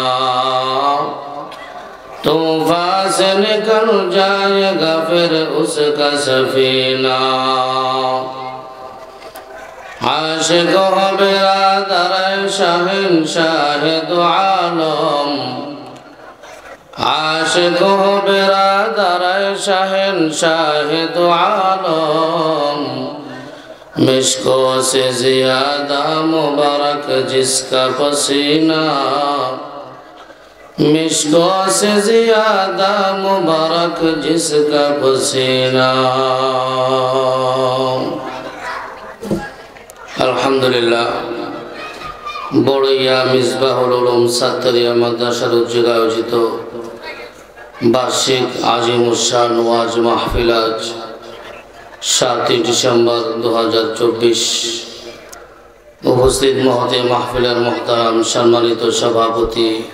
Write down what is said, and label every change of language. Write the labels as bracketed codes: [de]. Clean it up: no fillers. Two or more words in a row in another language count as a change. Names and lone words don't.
[ur] طوفان سے نکل جائے گا پھر اس کا سفینہ عاشق ہو برادر شہنشاہ دو عالم عاشق ہو برادر شہنشاہ دو عالم مشکوں سے زیادہ مبارک جس کا پسینہ مشکوں سے زیادہ مبارک جس کا پسینہ [bn] আলহামদুলিল্লাহ বড়ইয়া মিসবাহুল উলুম সাত্তারিয়া মাদ্রাসার উদ্যোগে আয়োজিত বার্ষিক আজিমুশান ওয়াজ মাহফিল আজ 7 ডিসেম্বর 2024 উপস্থিত মহতে মাহফিলের মুহতারাম সম্মানিত সভাপতি